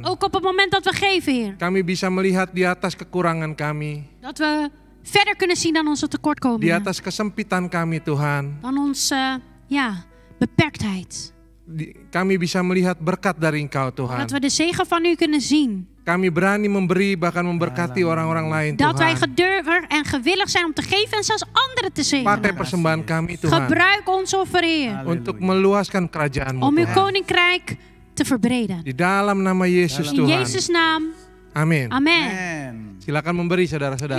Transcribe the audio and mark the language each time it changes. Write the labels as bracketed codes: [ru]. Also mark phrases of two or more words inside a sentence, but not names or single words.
[nl] Ook op het moment dat we geven, Heer. [id] Kami bisa melihat di atas kekurangan kami. [nl] Dat we verder kunnen zien dan onze [id] Di [nl] tekortkomingen. [id] atas kesempitan kami Tuhan. [nl] Dan onze beperktheid. [id] Kami bisa melihat berkat dari Engkau Tuhan. [nl] Dat we de zegen van u kunnen zien. [id] Kami berani memberi bahkan memberkati orang-orang lain [nl] Dat wij [id] Tuhan. [nl] gedurven en gewillig zijn om te geven en zelfs anderen te [id] Pakai [nl] zegenen. [id] persembahan kami Tuhan. [nl] Gebruik ons offer, Heer. [id] Untuk meluaskan kerajaan-Mu [nl] Om uw [id] Tuhan. [nl] koninkrijk te verbreden. [id] Di dalam nama Yesus [nl] In [id] Tuhan. [nl] Jezus' naam. [id] Amin. [nl] Amen. Amen. [id] Silakan memberi [nl] U [id] saudara-saudara.